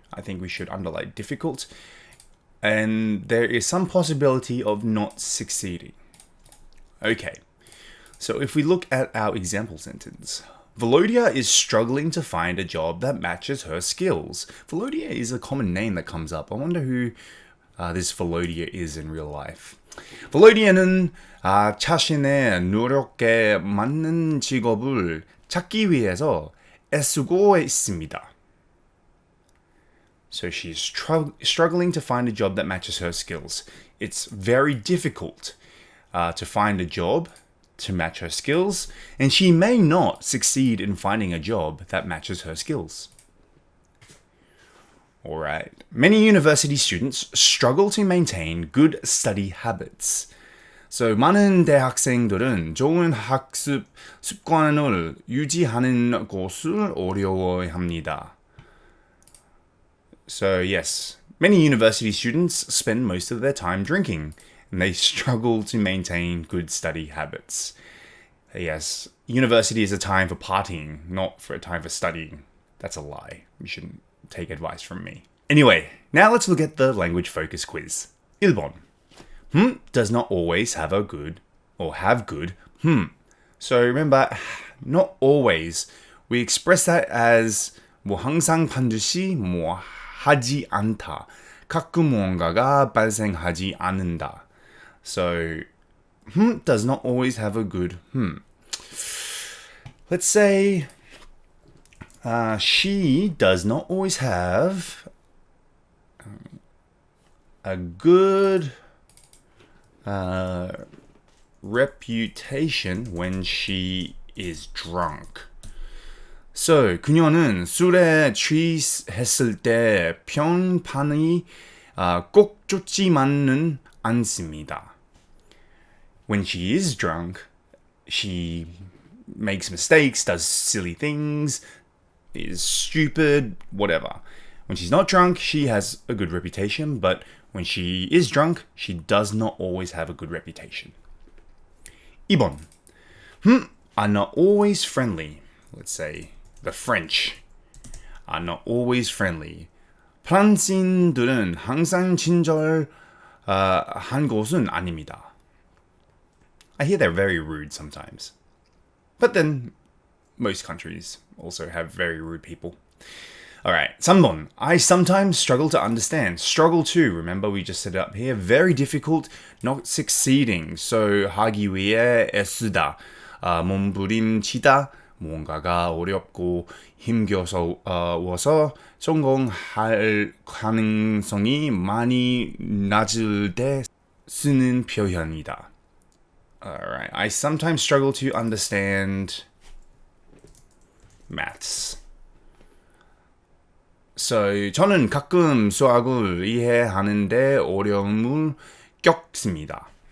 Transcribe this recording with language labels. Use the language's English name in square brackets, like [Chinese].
[English] I think we should underline difficult. And there is some possibility of not succeeding. Okay, so if we look at our example sentence, Volodya is struggling to find a job that matches her skills. Volodya is a common name that comes up. I wonder who this Volodya is in real life. [Korean] Volodya는 자신의 노력에 맞는 직업을 찾기 위해서 애쓰고 있습니다. [English] So she's struggling to find a job that matches her skills. It's very difficult to find a job to match her skills, and she may not succeed in finding a job that matches her skills. Alright. Many university students struggle to maintain good study habits. [Korean] So 많은 대학생들은 좋은 학습 습관을 유지하는 것을 어려워합니다. [English] So yes, many university students spend most of their time drinking, and they struggle to maintain good study habits. Yes, university is a time for partying, not for a time for studying. That's a lie. You shouldn't take advice from me. Anyway, now let's look at the language focus quiz. [Korean] 1번. [English] Does not always have a good, or have good, So remember, not always. We express that as [Korean] 항상 반드시 하지 않다. 가끔 무언가가 발생하지 않는다. [English] So, does not always have a good, Let's say, she does not always have a good reputation when she is drunk. [Korean] So, 그녀는 술에 취했을 때 평판이 꼭 좋지만은 않습니다. [English] When she is drunk, she makes mistakes, does silly things, is stupid, whatever. When she's not drunk, she has a good reputation, but when she is drunk, she does not always have a good reputation. [Korean] 2번. [English] Are not always friendly. Let's say the French are not always friendly. [Korean] 프랑스인들은 항상 친절한 곳은 아닙니다. [English] I hear they're very rude sometimes. But then, most countries also have very rude people. Alright, 3번. I sometimes struggle to understand. Struggle to, remember we just set it up here. Very difficult, not succeeding. [Korean] So, 하기 위해 애쓰다. 몸부림치다. 뭔가가 어렵고 힘겨워서 성공할 가능성이 많이 낮을 때 쓰는 표현이다. [English] Alright, I sometimes struggle to understand maths. [Korean] So, 저는 가끔 수학을 이해하는데 어려움을 겪습니다.